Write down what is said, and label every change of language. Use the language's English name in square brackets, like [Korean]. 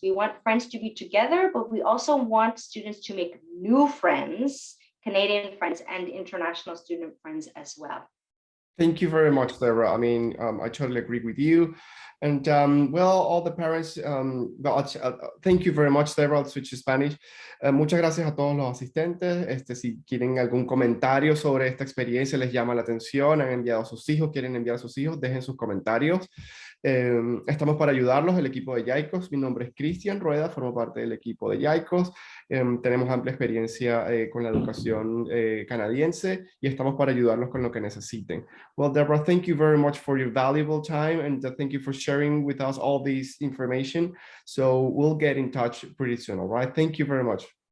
[English] We want friends to be together, but we also want students to make new friends, Canadian friends and international student friends as well. Thank you very much, Deborah. I mean, I totally agree with you. And well, all the parents, thank you very much, Deborah. I'll switch to Spanish. [Spanish] Muchas gracias a todos los asistentes. Si quieren algún comentario sobre esta experiencia, les llama la atención, han enviado a sus hijos, quieren enviar a sus hijos, dejen sus comentarios. Estamos para ayudarlos, el equipo de Yaicos. Mi nombre es Cristian Rueda, formo parte del equipo de Yaicos. Tenemos amplia experiencia con la educación canadiense y estamos para ayudarlos con lo que necesiten. [English] Well, Deborah, thank you very much for your valuable time and thank you for sharing with us all this information. So we'll get in touch pretty soon, all right? Thank you very much.